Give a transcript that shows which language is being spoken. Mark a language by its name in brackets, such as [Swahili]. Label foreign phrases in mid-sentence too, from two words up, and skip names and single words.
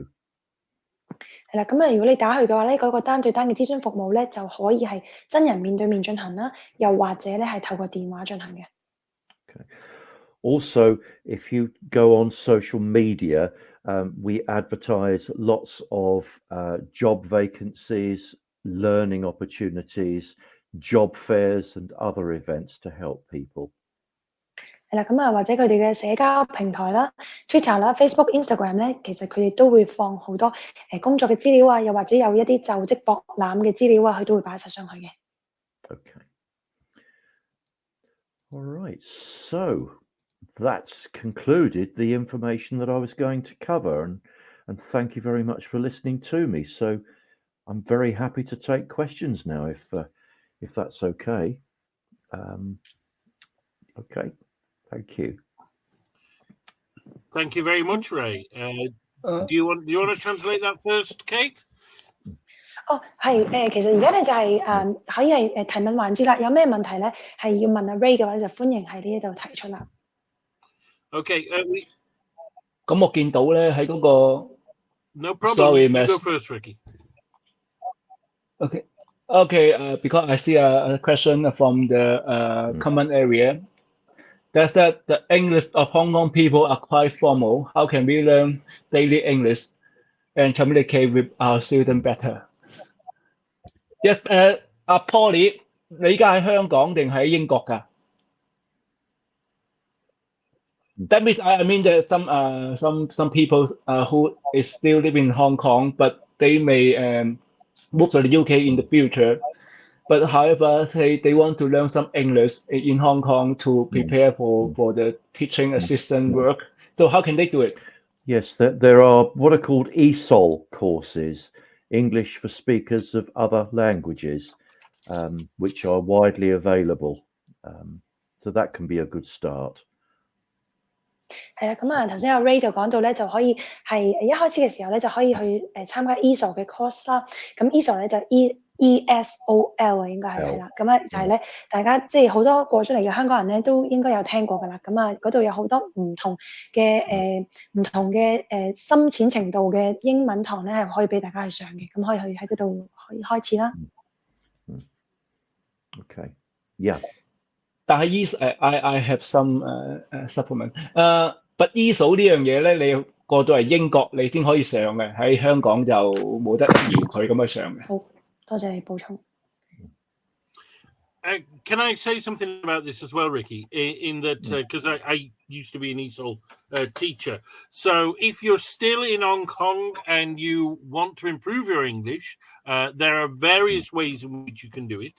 [Cantonese] 係啦，咁啊，如果你打去嘅話咧，嗰個單對單嘅諮詢服務咧，就可以係真人面對面進行啦，又或者咧係透過電話進行嘅。 [English] Okay. Also, if you go on social media, we advertise lots of job vacancies, learning opportunities, job fairs, and other events to help people. [Cantonese] 係啦，咁啊，或者佢哋嘅社交平台啦、Twitter 啦、Facebook、Instagram 咧，其實佢哋都會放好多工作嘅資料啊，又或者有一啲就職博覽嘅資料啊，佢都會擺晒上去嘅。 [English] Okay. All right. So that's concluded the information that I was going to cover, and thank you very much for listening to me. So I'm very happy to take questions now, if that's okay. Okay. Thank you. Thank you very much, Ray. Do you want to translate that first, Kate? [Cantonese] 係其實而家咧就係可以係提問環節啦。有咩問題咧係要問阿 Ray 嘅話，就歡迎喺呢一度提出啦。 [English] Okay. [Cantonese] 咁我見到咧喺嗰個 [English] No problem. Sorry, you Matt. go first, Ricky. Okay. Because I see a question from the common area. That's that the English of Hong Kong people are quite formal. How can we learn daily English and communicate with our students better? Yes, Polly, [Cantonese] 你而家喺香港定喺英國㗎？ [English] That means I mean that some people who is still living in Hong Kong, but they may move to the UK in the future. But however, they want to learn some English in Hong Kong to prepare for the teaching assistant work. So how can they do it? Yes, there are what are called ESOL courses, English for speakers of other languages, which are widely available. So that can be a good start. [Cantonese] 係啦，咁啊頭先阿 Ray 就講到咧，就可以係一開始嘅時候咧，就可以去參加 ESOL 嘅 course 啦。咁 ESOL 咧就 ESOL 啊，應該係啦。咁啊就係咧，大家即係好多過出嚟嘅香港人咧，都應該有聽過㗎啦。咁啊嗰度有好多唔同嘅深淺程度嘅英文堂咧，係可以俾大家去上嘅。咁可以去喺嗰度可以開始啦。 [English] Okay. Yeah. 但係 I have some supplement. [Cantonese] But ESOL 呢樣嘢咧，你過到嚟英國你先可以上嘅，喺香港就冇得搖佢咁去上嘅。好，多謝你補充。 [English] Can I say something about this as well, Ricky? In that, because I used to be an ESOL teacher. So if you're still in Hong Kong and you want to improve your English, there are various ways in which you can do it.